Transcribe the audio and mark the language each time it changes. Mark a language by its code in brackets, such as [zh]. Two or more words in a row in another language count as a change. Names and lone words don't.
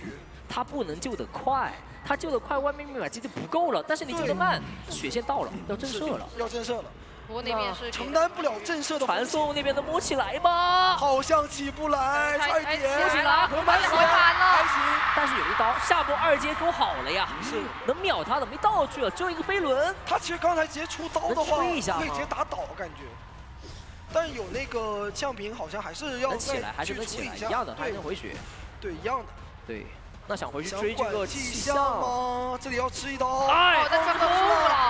[zh] 他不能救得快，他救得快，外面密碼機就不夠了，但是你救得慢，血線到了，要震懾了，要震懾了。不過那邊是承擔不了震懾的傳送，那邊能摸起來嗎？好像起不來，快點！摸起來，回满了，還行。但是有一刀，下波2階勾好了呀，是能秒他的，沒道具了，只有一個飛輪。他其實剛才直接出刀的話，可以直接打倒感覺。但有那個降平好像還是要能起來，還是能起來，一樣的，還能回血。對，一樣的。對。那想回去追這個氣象嗎？這裡要吃一刀，哎，但這個了，